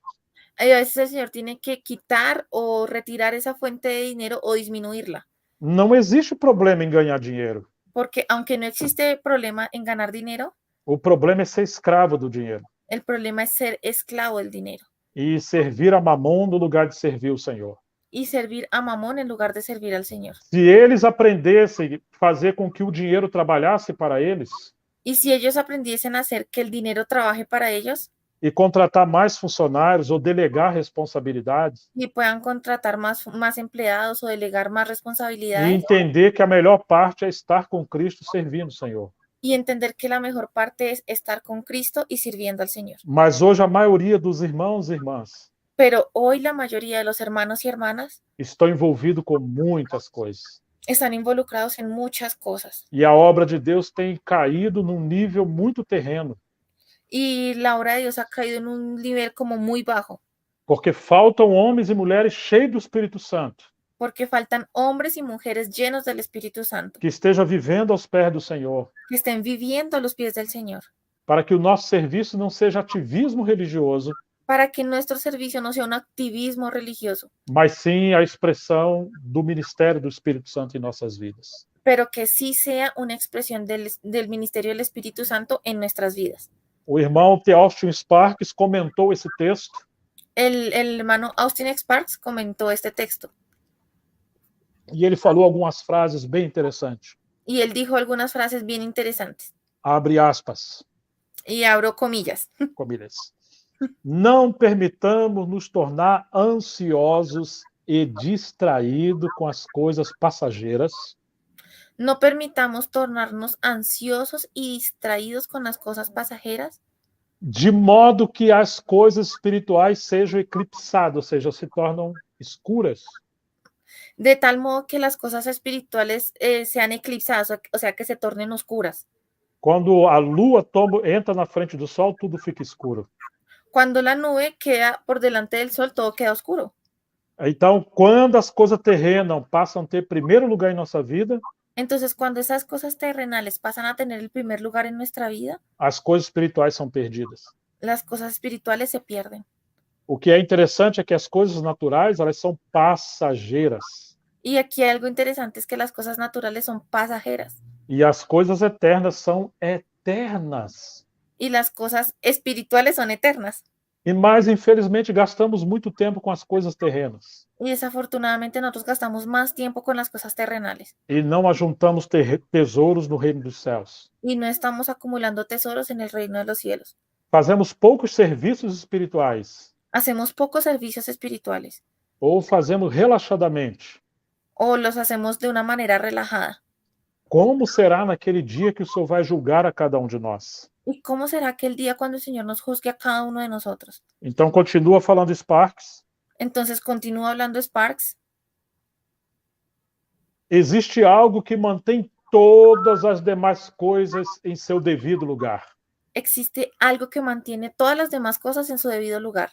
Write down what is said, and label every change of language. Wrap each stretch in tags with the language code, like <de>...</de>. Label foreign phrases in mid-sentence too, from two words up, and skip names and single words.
<es>A veces el Señor tiene que quitar o retirar esa fuente de dinero o disminuirla.</es> <pt>Não existe problema em ganhar dinheiro.</pt> <es>Porque aunque no existe problema en ganar dinero,</es> <pt>o problema é ser escravo do dinheiro.</pt> <es>El problema es ser esclavo del dinero.</es> <pt>E servir a Mamon no lugar de servir o Senhor.</pt> <es>Y servir a Mamón en lugar de servir al Señor.</es> <pt>Se eles aprendessem a fazer com que o dinheiro trabalhasse para eles.</pt> <es>Y si ellos aprendiesen a hacer que el dinero trabaje para ellos.</es> <pt>E contratar mais funcionários ou delegar responsabilidades.</pt> <es>Y puedan contratar más empleados o delegar más responsabilidades.</es> <pt>E entender que a melhor parte é estar com Cristo servindo o Senhor.</pt> <es>Y entender que la mejor parte es estar con Cristo y sirviendo al Señor.</es> <pt>Mas hoje a maioria dos irmãos e irmãs.</pt> <es>Pero hoy la mayoría de los hermanos y hermanas</es> <pt>estão envolvidos com muitas coisas.</pt> <es>Están involucrados en muchas cosas.</es> <pt>E a obra de Deus tem caído num nível muito terreno.</pt> <es>Y la obra de Dios ha caído en un nivel como muy bajo.</es> <pt>Porque faltam homens e mulheres cheios do Espírito Santo.</pt> <es>Porque faltan hombres y mujeres llenos del Espíritu Santo.</es> <pt>Que esteja vivendo aos pés do Senhor.</pt> <es>Que estén viviendo a los pies del Señor.</es> <pt>Para que o nosso serviço não seja ativismo religioso.</pt> <es>Para que nuestro servicio no sea un activismo religioso.</es> <pt>Mas sim a expressão do ministério do Espírito Santo em nossas vidas.</pt> <es>Pero que sí sea una expresión del ministerio del Espíritu Santo en nuestras vidas.</es> <pt>O irmão T. Austin Sparks comentou esse texto.</pt> <es>El hermano Austin Sparks comentó este texto.</es> <pt>E ele falou algumas frases bem interessantes.</pt> <es>Y él dijo algunas frases bien interesantes.</es> <pt>Abre aspas.</pt> <es>Y abro comillas. Comilhas.</es> <pt>Não permitamos nos tornar ansiosos e distraídos com as coisas passageiras.</pt> <es>No permitamos tornarnos ansiosos y distraídos con las cosas pasajeras.</es> <pt>De modo que as coisas espirituais sejam eclipsadas, ou seja, se tornam escuras.</pt> <es>De tal modo que las cosas espirituales sean eclipsadas, o sea, que se tornen oscuras.</es> <pt>Quando a lua entra na frente do sol, tudo fica escuro.</pt> <es>Cuando la nube queda por delante del sol, todo queda oscuro.</es> <pt>Então, quando as coisas terrenas passam a ter primeiro lugar em nossa vida,</pt> <es>Entonces, cuando esas cosas terrenales pasan a tener el primer lugar en nuestra vida,</es> <pt>as coisas espirituais são perdidas.</pt> <es>las cosas espirituales se pierden.</es> <pt>O que é interessante é que as coisas naturais, elas são passageiras.</pt> <es>Y aquí hay algo interesante, es que las cosas naturales son pasajeras</es> <pt>E as coisas eternas são eternas.</pt> <es>y las cosas espirituales son eternas.</es> <pt>E mais, infelizmente, gastamos muito tempo com as coisas terrenas.</pt> <es>Y desafortunadamente nosotros gastamos más tiempo con las cosas terrenales</es> <pt>E não ajuntamos tesouros no reino dos céus.</pt> <es>y no estamos acumulando tesoros en el reino de los cielos.</es> <pt>Fazemos poucos serviços espirituais.</pt> <es>Hacemos pocos servicios espirituales</es> <pt>Ou fazemos relaxadamente.</pt> <es>o los hacemos de una manera relajada.</es> <pt>Como será naquele dia que o Senhor vai julgar a cada de nós?</pt> <es>¿Y cómo será aquel día cuando el Señor nos juzgue a cada uno de nosotros?</es> <pt>Então, continua falando Sparks.</pt> <es>Entonces, continúa hablando Sparks.</es> <pt>Existe algo que mantém todas as demais coisas em seu devido lugar.</pt> <es>Existe algo que mantiene todas las demás cosas en su debido lugar,</es>